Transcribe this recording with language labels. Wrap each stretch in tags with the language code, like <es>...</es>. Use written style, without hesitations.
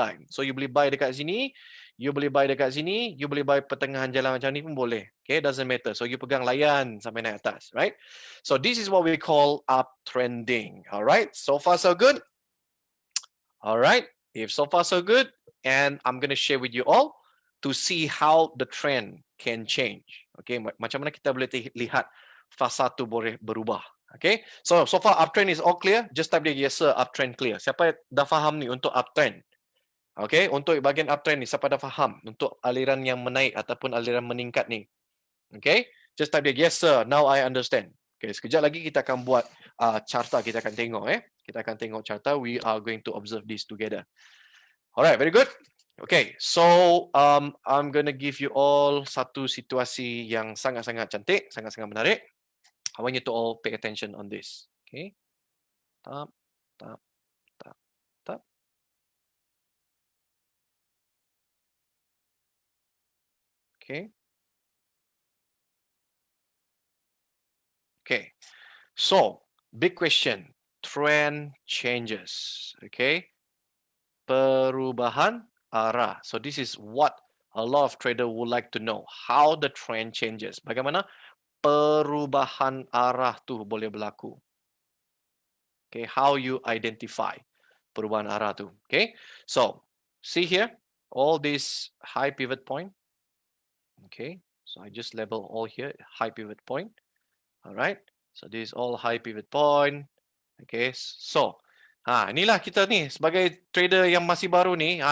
<ms>So, you boleh buy dekat sini, you boleh buy dekat sini, you boleh buy pertengahan jalan macam ni pun boleh.</ms> <en>Okay, doesn't matter.</en> <ms>So, you pegang layan sampai naik atas, right?</ms> <en>So, this is what we call uptrending. Alright, so far so good? Alright. If so far so good, and I'm going to share with you all to see how the trend can change.</en> <ms>Okay, macam mana kita boleh lihat fasa tu boleh berubah.</ms> <en>Okay, so far uptrend is all clear. Just type dia yes sir, uptrend clear.</en> <ms>Siapa dah faham ni untuk uptrend? Okay, untuk bahagian uptrend ni siapa dah faham untuk aliran yang menaik ataupun aliran meningkat ni? Okay,</ms> <en>just type dia yes sir, now I understand.</en> <ms>Okay, sekejap lagi kita akan buat carta, kita akan tengok Kita akan tengok carta.</ms> <en>We are going to observe this together. Alright, very good. Okay, so I'm gonna give you all</en> <ms>satu situasi yang sangat-sangat cantik, sangat-sangat menarik.</ms> <en>I want you to all pay attention on this. Okay, tap, tap, tap, tap. Okay. Okay, so big question. Trend changes. Okay.</en> <ms>Perubahan arah.</ms> <en>So this is what a lot of trader would like to know. How the trend changes.</en> <ms>Bagaimana perubahan arah tu boleh berlaku.</ms> <en>Okay, how you identify</en> <ms>perubahan arah tu.</ms> <en>Okay, so see here, all these high pivot point. Okay, so I just label all here high pivot point. All right, so this is all high pivot point.</en> <ms>Okay, so inilah kita ni sebagai trader yang masih baru ni.</ms>